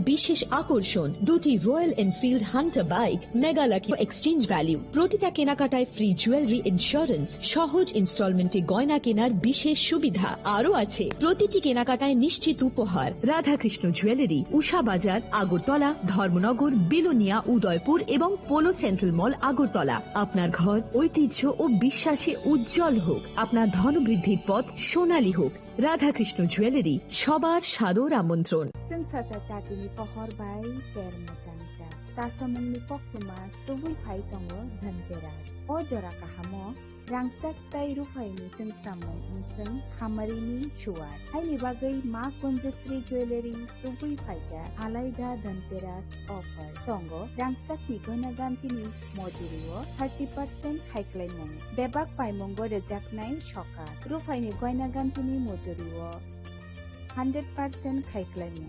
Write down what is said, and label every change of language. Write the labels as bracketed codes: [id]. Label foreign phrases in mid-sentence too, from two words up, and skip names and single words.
[bn] বিশেষ আকর্ষণ দুটি রয়্যাল এনফিল্ড হান্টার বাইক [en] mega lucky exchange value [bn] প্রতিটা কেনাকাটায় [en] free jewellery insurance [bn] সহজ ইনস্টলমেন্টে গয়না কেনার বিশেষ সুবিধা আরও আছে প্রতিটি কেনাকাটায় নিশ্চিত উপহার রাধাকৃষ্ণ জুয়েলারি উষা বাজার আগরতলা ধর্মনগর বিলোনিয়া উদয়পুর এবং পোলো সেন্ট্রাল মল আগরতলা আপনার ঘর ঐতিহ্য ও বিশ্বাসে উজ্জ্বল হোক আপনার ধনবৃদ্ধির পথ সোনালী হোক রাধাকৃষ্ণ জুয়েলারি সবার সাদর আমন্ত্রণ [trp] চাটিনি পহর বাই তের মোচাংচা তাসামুংনি পক্ষমা তুবুই ফাই তঙ্গ ধনতেরা ও জরা কাহামো Rangsak tai rufaini sing samong unseng hamarini shuar. Haini bagai ma konjastri jewelry tubui faika alaida dhanteras offer. Tongo rangsak ni goina gantini mojurio 30% haiklaimong. Bebak paimongo rejaknai shoka. Rufaini goina gantini mojurio 100% haiklaimong.